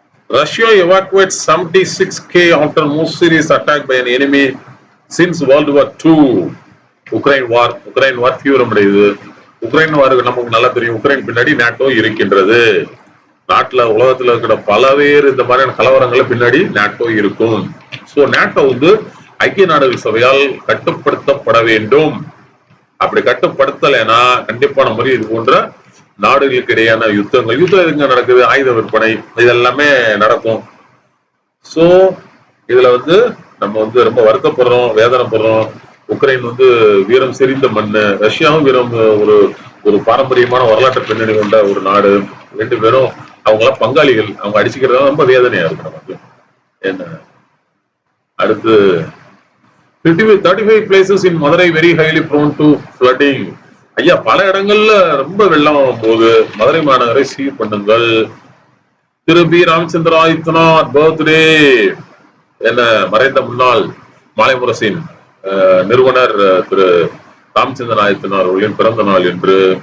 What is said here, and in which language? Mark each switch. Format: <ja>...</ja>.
<en>Russia evacuates 76K after most serious attack by an enemy since World War II.</en> <ta>Ukraine war தீவிரமடையுது. Ukraine வாருக்கு நமக்கு நல்லா தெரியும், Ukraine பின்னாடி NATO இருக்கின்றது. நாட்டுல உலகத்துல இருக்கிற பலவேறு இந்த மாதிரியான கலவரங்களை பின்னாடி நாட்டோ இருக்கும். சோ நாட்டோ வந்து ஐக்கிய நாடுகள் சபையால் கட்டுப்படுத்தப்பட வேண்டும். அப்படி கட்டுப்படுத்தலைன்னா கண்டிப்பான முறை இது போன்ற நாடுகளுக்கு இடையான யுத்தம் எதுங்க நடக்குது, ஆயுத விற்பனை இதெல்லாமே நடக்கும். சோ இதுல வந்து நம்ம வந்து ரொம்ப வருத்தப்படுறோம், வேதனைப்படுறோம். உக்ரைன் வந்து வீரம் செறிந்த மண்ணு, ரஷ்யாவும் வீரம் ஒரு ஒரு பாரம்பரியமான வரலாற்று பின்னணி கொண்ட ஒரு நாடு. ரெண்டு பேரும் அவங்களாம் பங்காளிகள், அவங்க அடிச்சுக்கிறதா ரொம்ப வேதனையா இருக்கு நமக்கு. என்ன அடுத்து</ta> <en>35 places in Madurai very highly prone to flooding.</en> <ta>ஐயா பல இடங்கள்ல ரொம்ப வெள்ளம் போது மதுரை மாநகரை சீர் பண்ணுங்கள். திரு பி ராமச்சந்திர ஆதித்யநாத் பர்த்டே. என்ன மறைந்த முன்னாள் மாலைமுரசின் நிறுவனர் திரு ராமச்சந்திரன் ஆதித்யநாத் அவர்களின் பிறந்த நாள் என்று.</ta>